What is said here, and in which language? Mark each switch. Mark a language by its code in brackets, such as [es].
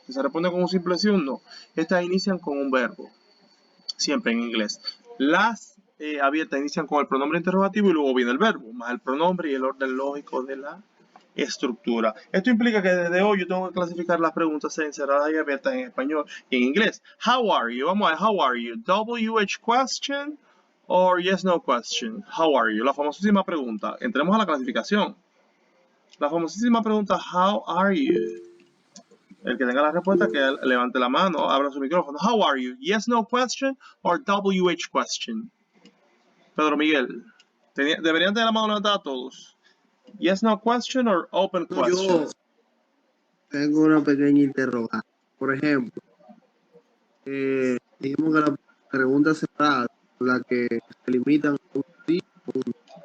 [es] Que se responde con un simple sí o un no. Estas inician con un verbo. Siempre en inglés. Las abiertas inician con el pronombre interrogativo y luego viene el verbo, más el pronombre y el orden lógico de la estructura. Esto implica que desde hoy yo tengo que clasificar las preguntas en cerradas y abiertas en español y en inglés. [en] How are you? [es] Vamos a ver, [en] how are you? WH question or yes, no question? How are you? [es] La famosísima pregunta. Entremos a la clasificación. La famosísima pregunta, [en] how are you? [es] El que tenga la respuesta, que levante la mano, abra su micrófono. [en] How are you? Yes, no question or WH question? [es] Pedro Miguel, deberían tener la mano levantada todos. [en] Yes, no question or open [es] No, [en] question? [es] yo tengo una pequeña interrogante. Por ejemplo, dijimos que la pregunta cerrada, la que se limitan a un sí o un no,